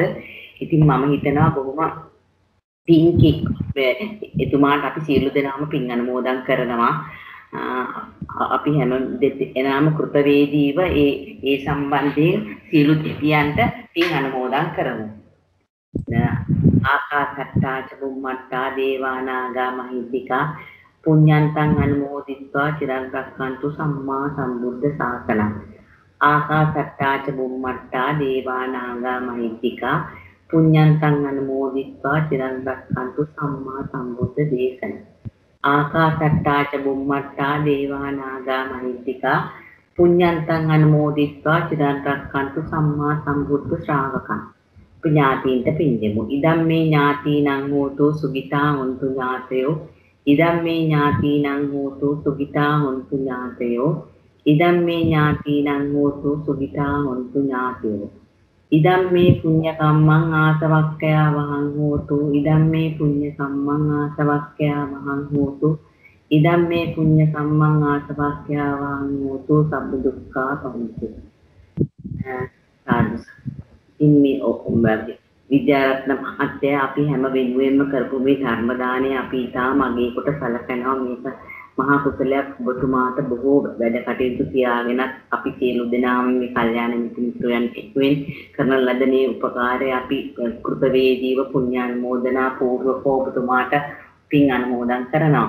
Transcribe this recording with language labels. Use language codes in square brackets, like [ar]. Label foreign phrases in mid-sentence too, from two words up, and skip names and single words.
[si] ඉතින් මම හිතනවා බොහොම පින්කි එතුමාට අපි සියලු දෙනාම පින් අනුමෝදන් කරනවා. අපි හැම දෙනාම කෘතවේදීව ඒ සම්බන්ධයෙන් සියලු දෙවියන්ට පින් අනුමෝදන් කරමු. [pi] ආකාසට්ටා ච බුම්මට්ටා දේවානාගා මහිද්దికා පුඤ්ඤන්තං අනුමෝදිත්වා චිරන් රක්ඛන්තු සම්මා සම්බුද්ධ ශාසනං. ආකාසට්ටා ච බුම්මට්ටා දේවානාගා මහිද්దికා පුඤ්ඤන්තං අනුමෝදිත්වා චිරන් රක්ඛන්තු සම්මා සම්බුද්ධ දේශනං. ආකාසට්ටා ච බුම්මට්ටා දේවානාගා මහිද්దికා පුඤ්ඤන්තං අනුමෝදිත්වා චිරන් රක්ඛන්තු සම්මා සම්බුද්ධ ශ්‍රාවකං. [si] ඥාතීන්ට පින්දෙමු. [pi] ඉදම් මේ ඥාතීනං හෝතු සුගිතා හොන්තු ඥාතයෝ. ඉදම් මේ ඥාතීනං හෝතු සුගිතා හොන්තු ඥාතයෝ. ඉදම් මේ ඥාතීනං හෝතු සුගිතා හොන්තු ඥාතයෝ. ඉදම්මේ පුඤ්ඤ කම්මං ආසවක්ඛයා වහං හෝතු ඉදම්මේ පුඤ්ඤ කම්මං ආසවක්ඛයා වහං හෝතු ඉදම්මේ පුඤ්ඤ කම්මං ආසවක්ඛයා වහං හෝතු සබ්බ දුක්ඛා පමුච්චති [si] ඉන්නේ විද්‍යාරත්න මහත්තයා අපි හැම වෙනුවෙන්ම කරපු මේ ධර්ම දාණය අපි ඊටාම අගේ කොට සැලකනවා මේක මහා කුසලයක් ඔබතුමාට බොහෝ වැඩ කටයුතු තියාගෙන අපි සියලු දෙනාම මේ කල්යාණ මිත්‍රයන් එක්වෙන් කරන ලද මේ උපකාරය අපි කෘතවේදීව පුණ්‍යානුමෝදනා පූර්වක ඔබතුමාට පින් අනුමෝදන් කරනවා.